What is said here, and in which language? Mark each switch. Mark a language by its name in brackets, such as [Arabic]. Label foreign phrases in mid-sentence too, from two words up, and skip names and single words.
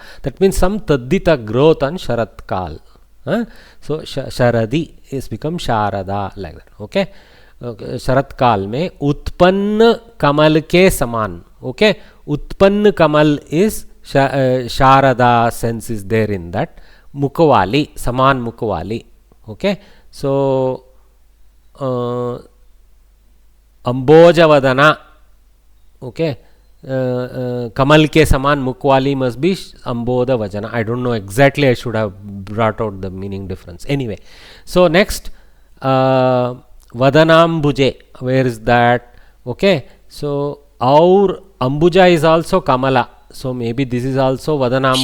[English] That means some Taddita growth on [Hindi] Sharat Kal. [English] So Sharadi is become Sharada like that. [Hindi] Okay. Sharat Kal me Utpann Kamal ke Saman. Okay. Utpann Kamal [English] is Sharada sense is there in that. [Hindi] Mukhavali, Saman Mukhavali. [English] Okay. So [Sanskrit] Amboja Vadana. [Hindi] Okay. Kamal ke Saman Mukhavali [English] must be [Sanskrit] Amboda Vajana. [English] I don't know exactly, I should have brought out the meaning difference. Anyway, so next Vadanambuje, where is that? Okay. So our Ambuja is also Kamala. So maybe this is also Vadanambuja.